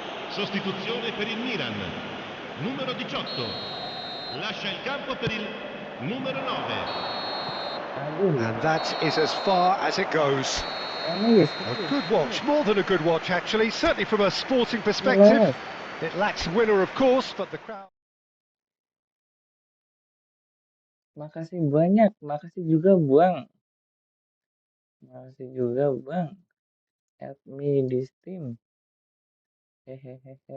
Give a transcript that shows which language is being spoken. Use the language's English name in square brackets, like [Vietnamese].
[Italian] Sostituzione per il Milan. Numero 18. Lascia il campo per il numero 9. [English] And that is as far as it goes. A good watch, more than a good watch actually, certainly from a sporting perspective. It lacks winner of course, but the crowd... [Indonesian] Makasih banyak, makasih juga Bang. Makasih juga Bang. [English] Add me this team. Hehehe.